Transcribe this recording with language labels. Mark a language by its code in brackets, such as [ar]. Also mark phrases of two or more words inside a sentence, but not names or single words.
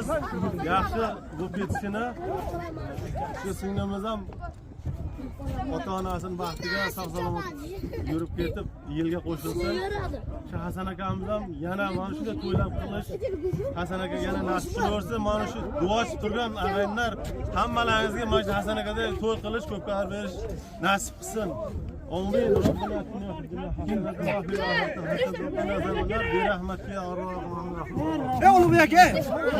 [uz] Yaxshi bo'lib ketishini. Shu singlimiz ham ota-onasining baxtiga sog'-salomat yurib ketib, yilga qo'shilsin. Shu Hasan akamiz ham yana mana shunday to'ylab qilish, Hasan aka yana nasib qilsin. Mana shu duochi turgan og'aylar hammalaringizga mana shu Hasan akadek to'y qilish, ko'pkar berish nasib qilsin. Amin. [ar] ربنا آتنا في الدنيا حسنة وفي الآخرة حسنة وقنا عذاب النار برحمتك يا أرحم الراحمين. [tr] Ne oğlum ya ki?